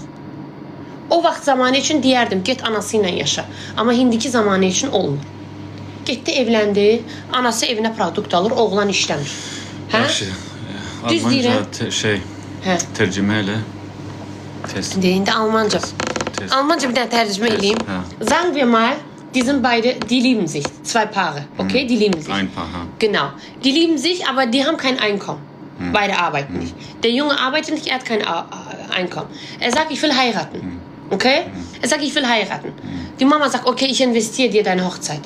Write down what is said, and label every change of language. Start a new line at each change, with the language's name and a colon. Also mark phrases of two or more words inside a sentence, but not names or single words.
Azerbaijani: O vaxt zamanı üçün deyərdim, get anası ilə yaşa. Amma indiki zamanı üçün olmur. Getdi, evləndi, anası evinə produkt alır, oğlan işləmir. Hə? Yaxşı. Düz deyirəm. Hə. Tərcümə elə. Test. İndi Almanca. Test. Almanca bir dənə tərcümə eləyim.
German: Sagen wir mal, die sind beide, die lieben sich. Zwei Paare, okay? Die lieben sich. Ein Paar, ha. Genau. Die lieben sich, aber die haben kein Einkommen. Beide arbeiten nicht. Der Junge arbeitet nicht, er hat kein Einkommen. Er sagt, ich will heiraten. Okay? Er sagt, ich will heiraten. Die Mama sagt, okay, ich investiere dir deine Hochzeit.